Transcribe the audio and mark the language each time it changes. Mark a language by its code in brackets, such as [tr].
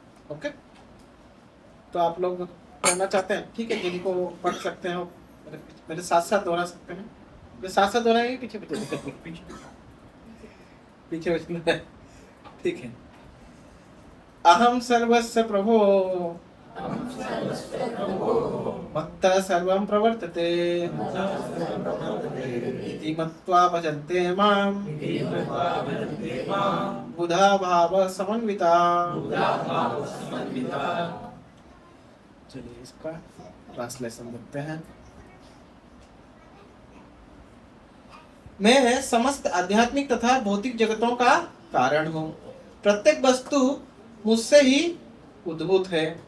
[hi] Okay, तो आप लोग पढ़ना चाहते हैं, ठीक है, जिनको पढ़ सकते हैं मेरे साथ साथ दोहरा सकते हैं, मेरे साथ साथ दोहराएंगे, पीछे पीछे, ठीक है। [sa] अहम सर्वस्य प्रभो मत्तः सर्वं प्रवर्तते इति मत्वा भजन्ते मां बुधा भाव समन्विता। [hi] चलिए इसका ट्रांसलेशन देखते हैं। मैं समस्त आध्यात्मिक तथा भौतिक जगतों का कारण हूँ, प्रत्येक वस्तु मुझसे ही उद्भूत है।